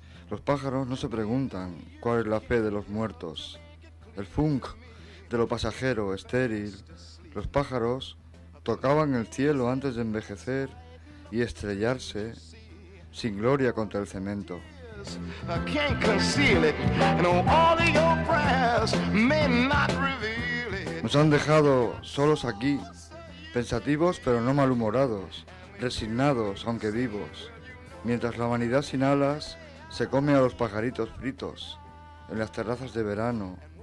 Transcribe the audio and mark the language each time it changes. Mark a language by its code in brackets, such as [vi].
[es] Los pájaros no se preguntan cuál es la fe de los muertos, el funk de lo pasajero, estéril. Los pájaros tocaban el cielo antes de envejecer y estrellarse sin gloria contra el cemento. [en] I can't conceal it, and all of your prayers may not reveal it. [es] Nos han dejado solos aquí, pensativos pero no malhumorados, resignados aunque vivos, mientras la vanidad sin alas se come a los pajaritos fritos en las terrazas de verano.